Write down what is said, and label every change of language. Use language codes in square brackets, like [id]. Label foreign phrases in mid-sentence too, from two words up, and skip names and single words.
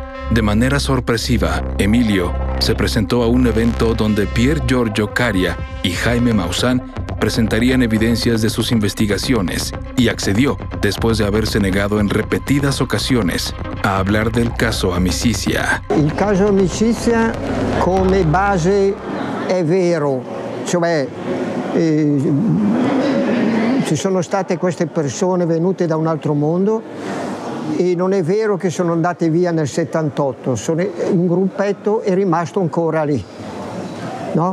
[es] De manera sorpresiva, Emilio se presentó a un evento donde Pier Giorgio Caria y Jaime Maussan presentarían evidencias de sus investigaciones y accedió después de haberse negado en repetidas ocasiones a hablar del caso Amicizia. [it] Il caso Amicizia come base è vero, cioè ci sono state queste persone venute da un altro mondo e non è vero che sono andate via nel 78, un gruppetto è rimasto ancora lì, no?